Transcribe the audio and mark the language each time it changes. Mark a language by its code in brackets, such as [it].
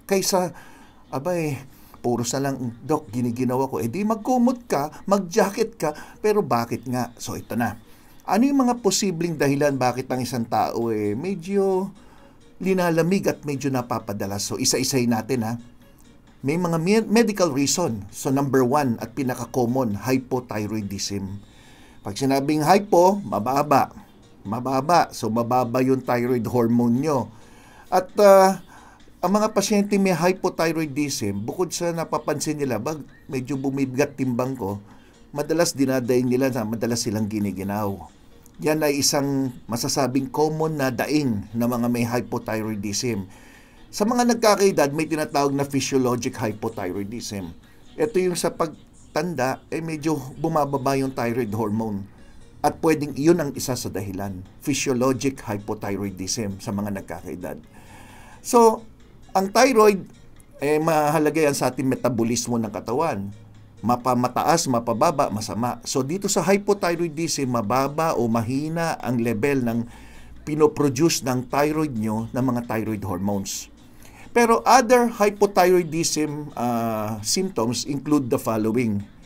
[tl] Kaysa, puro sa lang, Dok, giniginaw ako. Di magkumot ka, mag-jacket ka, pero bakit nga? So ito na. Ano yung mga posibleng dahilan bakit ang isang tao medyo linalamig at medyo napapadalas? So isa-isayin natin ha. May mga medical reason. So number 1 at pinaka-common, hypothyroidism. Pag sinabing hypo, mababa. Mababa. So mababa yung thyroid hormone nyo. At ang mga pasyente may hypothyroidism, bukod sa napapansin nila, medyo bumibigat timbang ko, madalas dinadaing nila na madalas silang giniginaw. Yan ay isang masasabing common na daing na mga may hypothyroidism. Sa mga nagkakaedad, may tinatawag na physiologic hypothyroidism. Ito yung sa pagtanda, medyo bumababa yung thyroid hormone. At pwedeng iyon ang isa sa dahilan. Physiologic hypothyroidism sa mga nagkakaedad. So, ang thyroid, mahalaga yan sa ating metabolismo ng katawan. Mapamataas, mapababa, masama. So, dito sa hypothyroidism, mababa o mahina ang level ng pinoproduce ng thyroid nyo ng mga thyroid hormones. Pero [en] other hypothyroidism symptoms include the following.